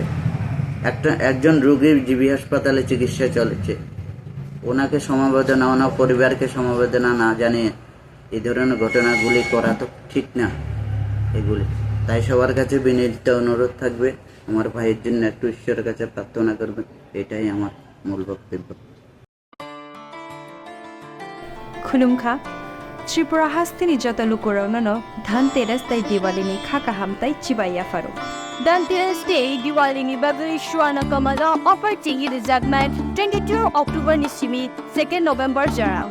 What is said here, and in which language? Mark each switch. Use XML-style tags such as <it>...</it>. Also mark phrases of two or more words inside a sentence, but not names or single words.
<bn>একজন রোগী জিবি হাসপাতালে চিকিৎসা চলেছে, ওনাকে সমবেদনা, ওনার পরিবারকে সমবেদনা না জানিয়ে এই ধরনের ঘটনাগুলি করা তো ঠিক না এগুলি। তাই সবার কাছে বিনীত অনুরোধ থাকবে, আমার ভাইয়ের জন্য একটু ঈশ্বরের কাছে প্রার্থনা করবেন, এটাই আমার মূল বক্তব্য।</bn> <brx>खुलुमखा त्रिपुरा हास्तिनि जत लुकुराउनो धनतेरस ताई दिवालीनि खाका हामताई चिबाया फारो धनतेरस डे दिवालीनि बागै शुआना कमला अफर टिंगी रिजागनाय 22 अक्टोबर निसिमी 2 नोभेम्बर जराव</brx>